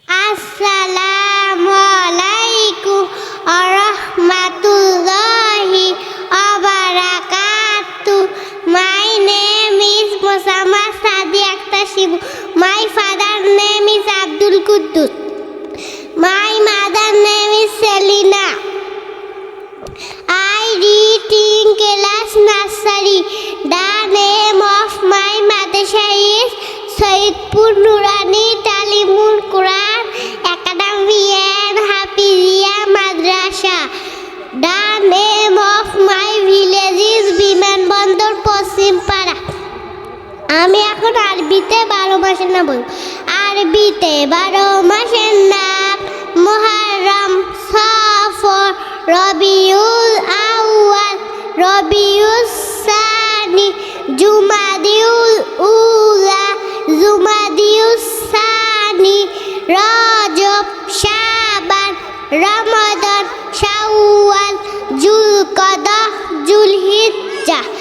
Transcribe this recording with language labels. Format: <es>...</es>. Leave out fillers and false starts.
<ar>আসসালামু আলাইকুম ওয়া রাহমাতুল্লাহি ওয়া বারাকাতুহু।</ar> <en>My name is Muhammad Sadi Akhtar Shibu. My father name is Abdul Quddus. My mother name is Selina. I read in class nursery. The name of my madrasa is Sayyidpur Nurani Talimul Quran Academy and Hafizia Madrasa. The name of my village is Bimanbandar Pachimpara.</en> <bn>আমি এখন আরবিতে 12 মাসের নাম বলবো। আরবিতে 12 মাসের নাম মুহররম, সফর, রবিউল আউয়াল, রবিউস সানি, জুমাদিউল উলা, জুমাদিউস সানি, রজব, শাবান, রমাদান, শাওয়াল, জুলকদা, জুলহিজ্জা।</bn>